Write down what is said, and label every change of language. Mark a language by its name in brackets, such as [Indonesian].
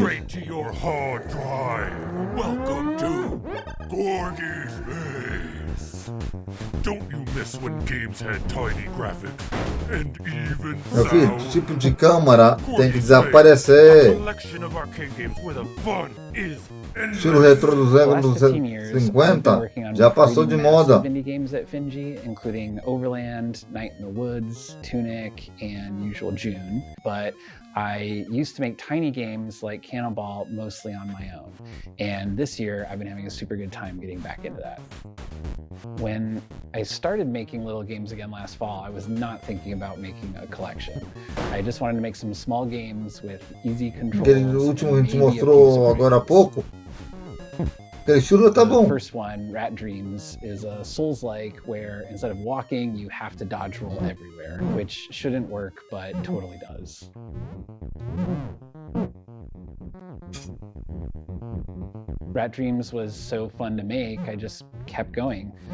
[English] straight to your hard drive. Welcome to Corgi Space. Don't you miss when games had tiny graphics and even [Portuguese] Meu filho, [English] sound? [Portuguese] tipo de câmera tem que desaparecer. [English] A collection of arcade games where the fun is [Portuguese] Estilo retro dos anos 50 já passou de moda. [English] Indie games at Finji, including Overland, Night in the Woods, Tunic, and Usual June. But I used to make tiny games like Cannonball mostly on my own. And this year, I've been having a super good time getting back into that. When I started making little games again last fall, I was not thinking about making a collection. I just wanted to make some small games with easy controls. [Portuguese] Aquele último que a gente mostrou agora há pouco. Aquele estilo tá bom. [English] The first one, Rat Dreams, is a Souls-like where instead of walking, you have to dodge roll everywhere, which shouldn't work, but totally does. Rat Dreams was so fun to make, I just kept going.